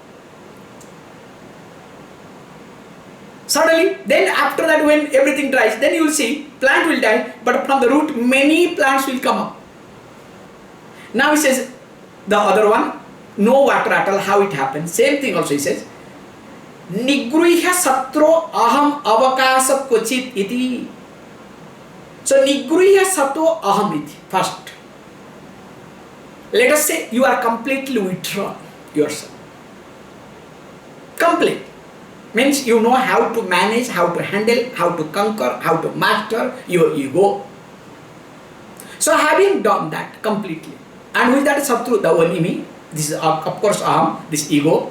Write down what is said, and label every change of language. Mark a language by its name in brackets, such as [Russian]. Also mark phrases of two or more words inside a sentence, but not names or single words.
[English] Suddenly, then after that when everything dries, then you will see plant will die, but from the root many plants will come up. Now he says, the other one, no water at all, how it happens. Same thing also he says, [Sanskrit] Nigruhya satro aham avakasa kochit iti. So Nigruhya sato aham iti, [English] first. Let us say you are completely withdrawn yourself. Complete. Means you know how to manage, how to handle, how to conquer, how to master your ego. So having done that completely, and with that satru, the enemy, this is of course aham, this ego.